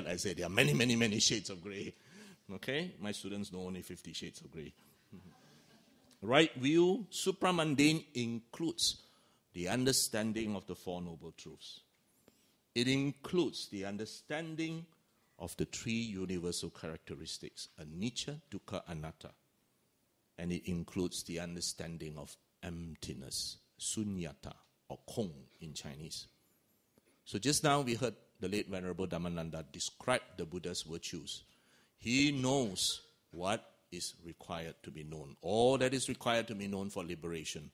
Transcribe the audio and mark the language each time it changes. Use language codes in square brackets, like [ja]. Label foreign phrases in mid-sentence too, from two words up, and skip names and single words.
[en] I say there are many, many, many shades of grey. Okay, my students know only 50 shades of grey. Right view, supramundane includes the understanding of the Four Noble Truths. It includes the understanding of the three universal characteristics, [pi] anicca, dukkha, anatta. [en] And it includes the understanding of emptiness, sunyata, or kong in Chinese. So just now we heard the late Venerable Dhammananda describe the Buddha's virtues. He knows what is required to be known, all that is required to be known for liberation.